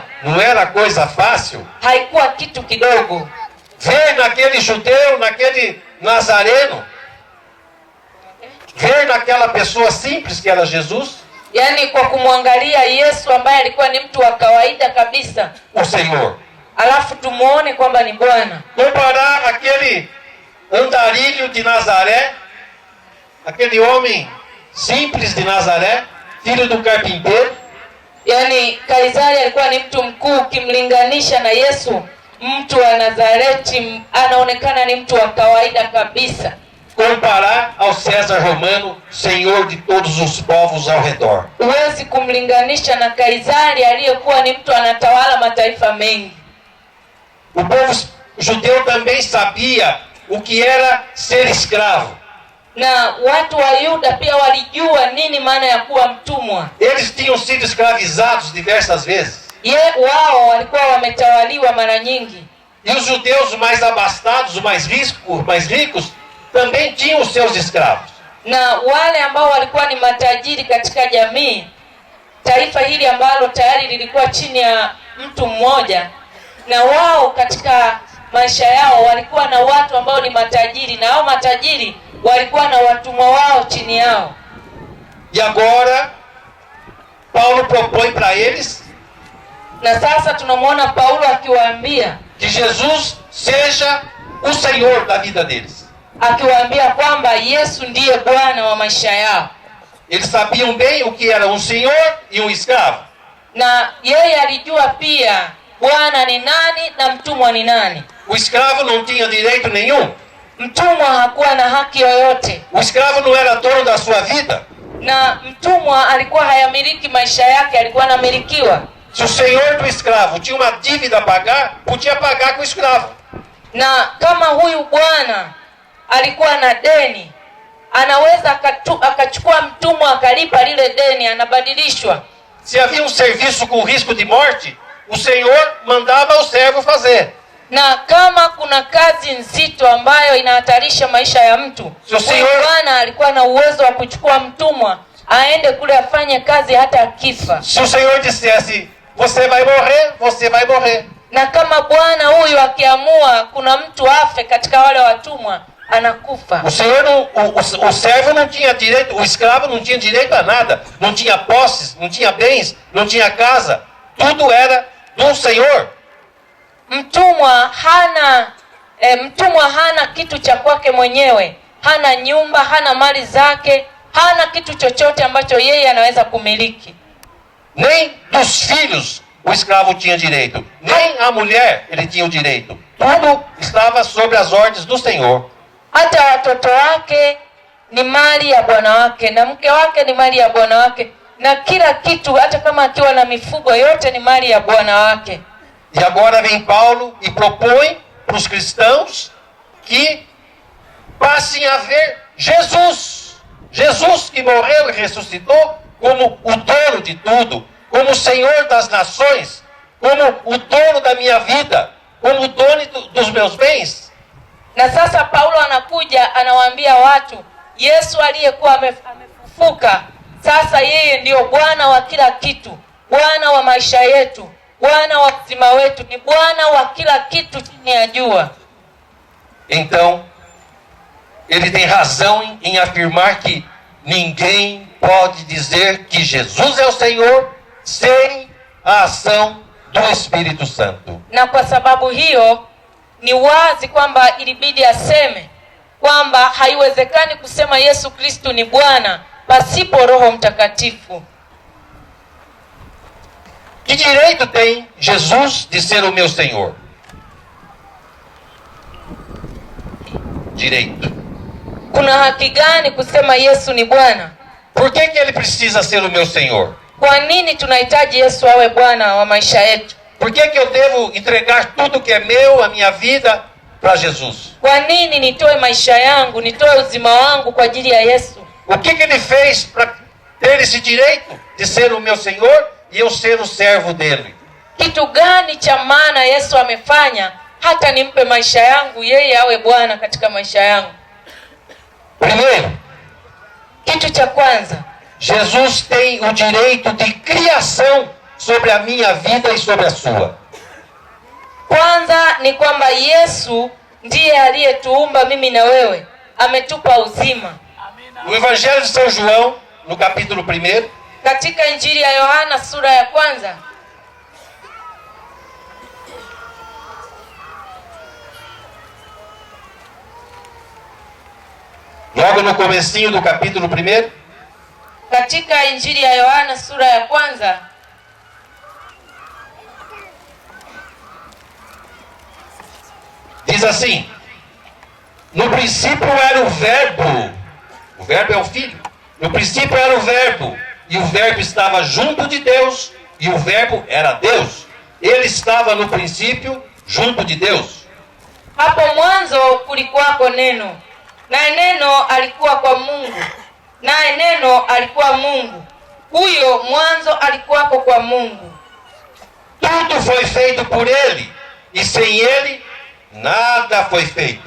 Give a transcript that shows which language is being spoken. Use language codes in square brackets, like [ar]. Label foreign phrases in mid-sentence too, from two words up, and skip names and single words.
[pt] Não era coisa fácil? [sw] Haikuwa kitu kidogo. [pt] Ver naquele judeu, naquele nazareno, ver naquela pessoa simples que era Jesus, [sw] yaani kwa kumwangalia Yesu ambaye alikuwa ni mtu wa kawaida kabisa, [pt] o Senhor. [sw] Alafu tumuone kwamba ni Bwana. [pt] Comparar aquele andarilho de Nazaré, aquele homem simples de Nazaré, filho do carpinteiro. [sw] Yaani Kaisari alikuwa ni mtu mkuu, ukimlinganisha na Yesu, mtu wa Nazareti anaonekana ni mtu wa kawaida kabisa. [pt] Comparar ao César romano, senhor de todos os povos ao redor. [sw] Huwezi kumlinganisha na Kaisari aliyekuwa ni mtu anatawala mataifa mengi. [pt] O povo judeu também sabia o que era ser escravo. [sw] Na watu wa Yuda pia walijua nini maana ya kuwa mtumwa. [pt] Eles tinham sido escravizados diversas vezes. [sw] Wao walikuwa wametawaliwa mara nyingi. [pt] E os judeus mais abastados, os mais ricos, também tinham os seus escravos. [sw] Na wale ambao walikuwa ni matajiri katika jamii, taifa hili ambalo tayari lilikuwa chini ya mtu mmoja, na wao katika maisha yao walikuwa na watu ambao ni matajiri, na hao matajiri walikuwa na watumwa wao chini yao. [pt] E agora Paulo propõe para eles, [sw] na sasa tunamwona Paulo akiwaambia [pt] que Jesus seja o Senhor da vida deles. [sw] Akiwaambia kwamba Yesu ndiye Bwana wa maisha yao. [pt] Eles sabiam bem o que era um senhor e um escravo. [sw] Na yeye alijua pia Bwana ni nani na mtumwa ni nani. [pt] O escravo não tinha direito nenhum. [sw] Mtumwa hakuwa na haki yoyote. [pt] O escravo não era dono da sua vida. [sw] Na mtumwa alikuwa hayamiliki maisha yake, alikuwa anamilikiwa. [pt] Se o senhor do escravo tinha uma dívida a pagar, podia pagar com o escravo. [sw] Na kama huyu bwana alikuwa na deni, anaweza akachukua mtumwa akalipa lile deni, anabadilishwa. [pt] Se havia um serviço com risco de morte, o senhor mandava o servo fazer. [sw] Na kama kuna kazi nzito ambayo inahatarisha maisha ya mtu, bwana alikuwa na uwezo wa kuchukua mtumwa aende kule afanye kazi hata akifa. [pt] Se o senhor dissesse, você vai morrer, você vai morrer. [sw] Na kama bwana huyu akiamua kuna mtu afe katika wale watumwa, anakufa. [pt] O senhor o servo não tinha direito, o escravo não tinha direito a nada, não tinha posses, não tinha bens, não tinha casa, tudo era do senhor. [sw] Mtumwa hana kitu cha kwake mwenyewe, hana nyumba, hana mali zake, hana kitu chochote ambacho yeye anaweza kumiliki. [pt] Nem dos filhos o escravo tinha direito, nem a mulher ele tinha o direito. Tudo estava sob as ordens do Senhor. [sw] Hata watoto wake ni mali ya bwana wake, na mke wake ni mali ya bwana wake, na kila kitu, hata kama akiwa na mifugo, yote ni mali ya bwana wake. [pt] E agora vem Paulo e propõe para os cristãos que passem a ver Jesus. Jesus que morreu e ressuscitou como o dono de tudo, como o Senhor das nações, como o dono da minha vida, como o dono dos meus bens. [sw] Na sasa Paulo anakuja anawaambia watu, Yesu aliyekuwa amefufuka, sasa yeye ndio Bwana wa kila kitu, Bwana wa maisha yetu, Bwana wa uzima wetu, ni Bwana wa kila kitu chini ya jua. [pt] Então, ele tem razão em afirmar que ninguém pode dizer que Jesus é o Senhor sem a ação do Espírito Santo. [sw] Na kwa sababu hiyo ni wazi kwamba ilibidi aseme kwamba haiwezekani kusema Yesu Kristo ni Bwana pasipo Roho Mtakatifu. [pt] Que direito tem Jesus de ser o meu Senhor? Direito. [sw] Kuna haki gani kusema Yesu ni Bwana? [pt] Por que ele precisa ser o meu Senhor? [sw] Kwa nini tunahitaji Yesu awe Bwana wa maisha yetu? [pt] Por que eu devo entregar tudo que é meu, a minha vida, para Jesus? [sw] Kwa nini nitoe maisha yangu, nitoe uzima wangu kwa ajili ya Yesu? [pt] O que ele fez para ter esse direito de ser o meu Senhor e eu ser o servo dele? [sw] Kitu gani cha maana Yesu amefanya hata nimpe maisha yangu, yeye awe Bwana katika maisha yangu? [pt] Primeiro, [sw] kitu cha kwanza, [pt] Jesus tem o direito de criação sobre a minha vida e sobre a sua. [sw] Kwanza ni kwamba Yesu ndiye aliyetuumba mimi na wewe, ametupa uzima. [pt] No Evangelho de São João, no capítulo 1, [sw] katika Injili ya Yohana sura ya 1, [pt] logo no comecinho do capítulo 1, [sw] katika Injili ya Yohana sura ya 1, [pt] diz assim: no princípio era o verbo é o Filho, no princípio era o verbo, e o verbo estava junto de Deus, e o verbo era Deus. Ele estava no princípio junto de Deus. [sw] Hapo mwanzo kulikuwako neno, naye neno alikuwa kwa Mungu, naye neno alikuwa Mungu. Huyo mwanzo alikuwako kwa Mungu. [pt] Tudo foi feito por ele, e sem ele nada foi feito.